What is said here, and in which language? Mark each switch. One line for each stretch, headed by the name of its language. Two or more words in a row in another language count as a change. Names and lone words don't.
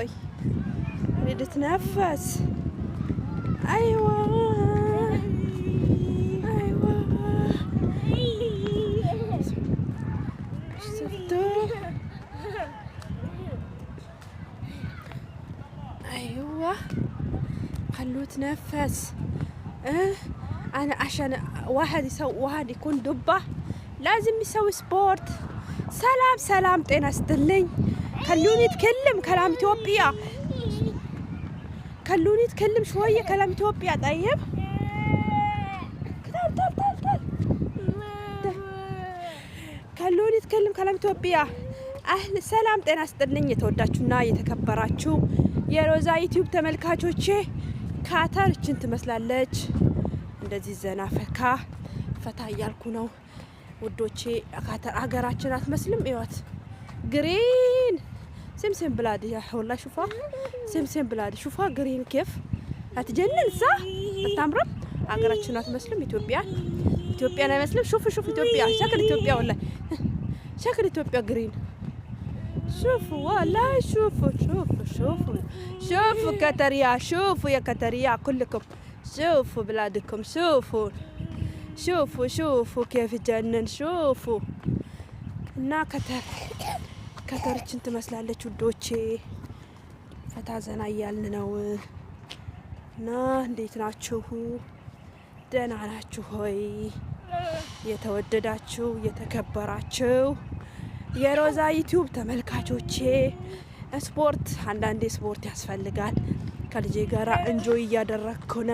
Arabic: اريد اتنفس. ايوه ايوه شفتوه؟ ايوه خلوه يتنفس. انا عشان واحد يكون دبه لازم يسوي سبورت. سلام سلام،
Amharic: ጤና ይስጥልኝ።
Arabic: خلوني اتكلم كلام ኢትዮጵያ، خلوني اتكلم شويه كلام ኢትዮጵያ። طيب خلوني اتكلم كلام
Amharic: ኢትዮጵያ። አህል ሰላም ጤና ይስጥልኝ። የተወዳችሁና የተከበራችሁ የሮዛ ዩቲዩብ ተመልካቾቼ፣ ካታር እችን ትመስላለች። እንደዚህ ዘና ፈታ እያልኩ ነው ውዶቼ። ካታር ሀገራችን አትመስልም? እዩት፣ ግሪን
Arabic: سمسم بلادي يا والله. شوفها سمسم بلادي، شوفها جرين كيف هتجنن صح؟
Amharic: التمرة ሀገራችን አትመስልም? ኢትዮጵያ ኢትዮጵያን አይመስልም?
Arabic: شوف ኢትዮጵያ شكل ኢትዮጵያ والله شكل ኢትዮጵያ جرين. شوفوا والله شوفوا كتريا، شوفوا يا كتريا كلكم، شوفوا بلادكم، شوفوا كيف تجنن.
Amharic: شوفوا እና ከተርችን ትመስላለች ውዶቼ። ፈታ ዘና እያልን ነው። እና እንዴት ናችሁ? ደህና ናችሁ ሆይ? የተወደዳችሁ የተከበራችሁ የሮዛ ዩቲዩብ ተመልካቾቼ፣ ስፖርት አንዳንዴ ስፖርት ያስፈልጋል። ከልጄ ጋራ እንጆይ እያደረኩ